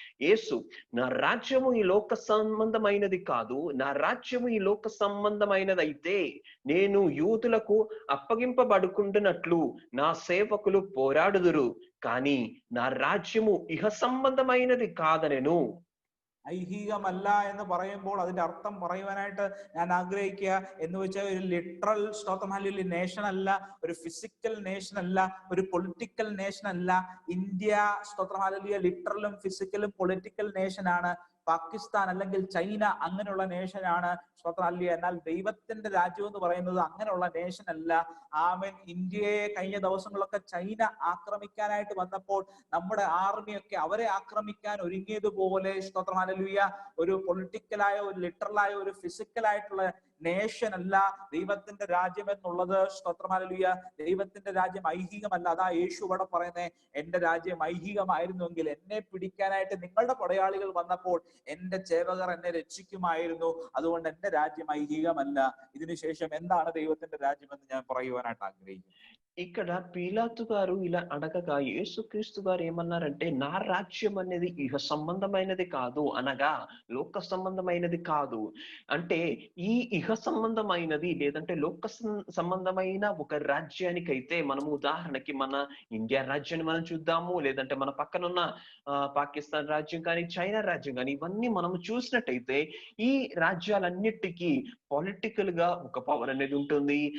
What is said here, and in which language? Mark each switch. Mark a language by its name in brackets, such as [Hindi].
[Telugu] యేసు, నా రాజ్యము ఈ లోక సంబంధమైనది కాదు, నా రాజ్యము ఈ లోక సంబంధమైనది అయితే నేను యూదులకు అప్పగింపబడుకుంటున్నట్లు నా సేవకులు పోరాడుదురు, కానీ నా రాజ్యము ఇహ సంబంధమైనది కాదనెను. [Malayalam] ഐഹികമല്ല എന്ന് പറയുമ്പോൾ അതിന്റെ അർത്ഥം പറയുവാനായിട്ട് ഞാൻ ആഗ്രഹിക്കുക. എന്ന് വെച്ചാൽ ഒരു ലിറ്ററൽ സ്തോത്രം, ഹല്ലേലൂയ, നേഷൻ അല്ല, ഒരു ഫിസിക്കൽ നേഷൻ അല്ല, ഒരു പൊളിറ്റിക്കൽ നേഷൻ അല്ല. ഇന്ത്യ സ്തോത്രം, ഹല്ലേലൂയ, ലിറ്ററലും ഫിസിക്കലും പൊളിറ്റിക്കൽ നേഷൻ ആണ്. പാകിസ്ഥാൻ അല്ലെങ്കിൽ ചൈന അങ്ങനെയുള്ള നേഷനാണ്. സ്തോത്രം, ഹല്ലേലൂയ. എന്നാൽ ദൈവത്തിന്റെ രാജ്യം എന്ന് പറയുന്നത് അങ്ങനെയുള്ള നേഷൻ അല്ല. ആമേൻ. ഇന്ത്യയെ കഴിഞ്ഞ ദിവസങ്ങളൊക്കെ ചൈന ആക്രമിക്കാനായിട്ട് വന്നപ്പോൾ നമ്മുടെ ആർമിയൊക്കെ അവരെ ആക്രമിക്കാൻ ഒരുങ്ങിയതുപോലെ സ്തോത്രം, ഹല്ലേലൂയ, ഒരു പൊളിറ്റിക്കലായ, ഒരു ലിറ്ററലായ, ഒരു ഫിസിക്കലായിട്ടുള്ള നേഷൻ അല്ല ദൈവത്തിന്റെ രാജ്യം എന്നുള്ളത്. സ്തോത്രം ഹല്ലേലൂയ. ദൈവത്തിന്റെ രാജ്യം ഐഹികമല്ല. അതാ യേശു ഇവിടെ പറയുന്നത്, എന്റെ രാജ്യം ഐഹികമായിരുന്നുവെങ്കിൽ എന്നെ പിടിക്കാനായിട്ട് നിങ്ങളുടെ പടയാളികൾ വന്നപ്പോൾ എന്റെ സേവകർ എന്നെ രക്ഷിക്കുമായിരുന്നു. അതുകൊണ്ട് എന്റെ രാജ്യം ഐഹികമല്ല. ഇതിനുശേഷം എന്താണ് ദൈവത്തിന്റെ രാജ്യം എന്ന് ഞാൻ പറയുവാനായിട്ട് ആഗ്രഹിക്കുന്നു. [Telugu] ఇక్కడ పీలాతు గారు ఇలా అడగగా యేసుక్రీస్తు గారు ఏమన్నారంటే, నా రాజ్యం అనేది ఇహ సంబంధమైనది కాదు, అనగా లోక సంబంధమైనది కాదు. అంటే ఈ ఇహ సంబంధమైనది లేదంటే లోక సంబంధమైన ఒక రాజ్యానికైతే, మనము ఉదాహరణకి మన ఇండియా రాజ్యాన్ని మనం చూద్దాము, లేదంటే మన పక్కనున్న పాకిస్తాన్ రాజ్యం కానీ, చైనా రాజ్యం కానీ, ఇవన్నీ మనము చూసినట్టయితే ఈ రాజ్యాలన్నిటికీ పొలిటికల్ గా ఒక పవర్ అనేది ఉంటుంది.